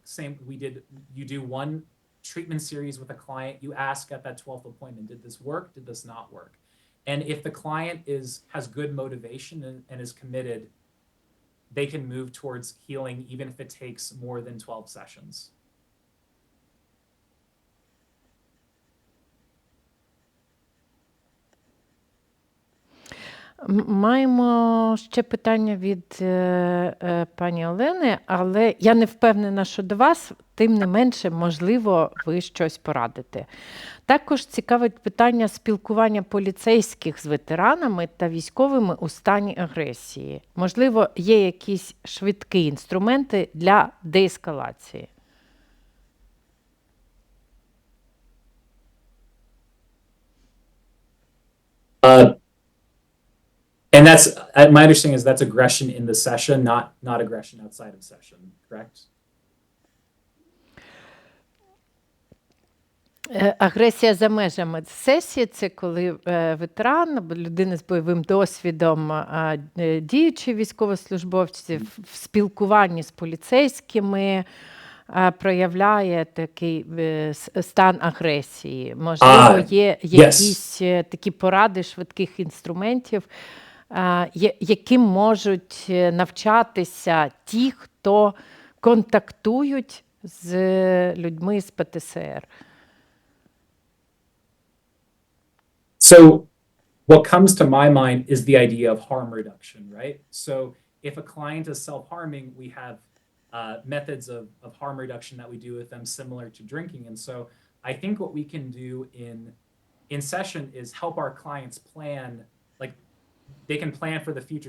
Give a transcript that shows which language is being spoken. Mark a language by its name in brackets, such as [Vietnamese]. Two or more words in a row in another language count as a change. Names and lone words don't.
[English] Same, you do one treatment series with a client, you ask at that 12th appointment, did this work? Did this not work? And if the client has good motivation and is committed, they can move towards healing even if it takes more than 12 sessions. [Ukrainian] Маємо ще питання від пані Олени, але я не впевнена, що до вас, тим не менше, можливо, ви щось порадите. Також цікавить питання спілкування поліцейських з ветеранами та військовими у стані агресії. Можливо, є якісь швидкі інструменти для деескалації? [English] And that's my understanding is that's aggression in the session, not aggression outside of session, correct? [Ukrainian] Агресія за межами сесії – це коли ветеран або людина з бойовим досвідом, діючі військовослужбовці в спілкуванні з поліцейськими проявляє такий стан агресії. Можливо, є якісь такі поради швидких інструментів, яким можуть навчатися ті, хто контактують з людьми з ПТСР. [English] So what comes to my mind is the idea of harm reduction, right? So if a client is self-harming, we have methods of harm reduction that we do with them similar to drinking. And so I think what we can do in session is help our clients plan, like they can plan for the future.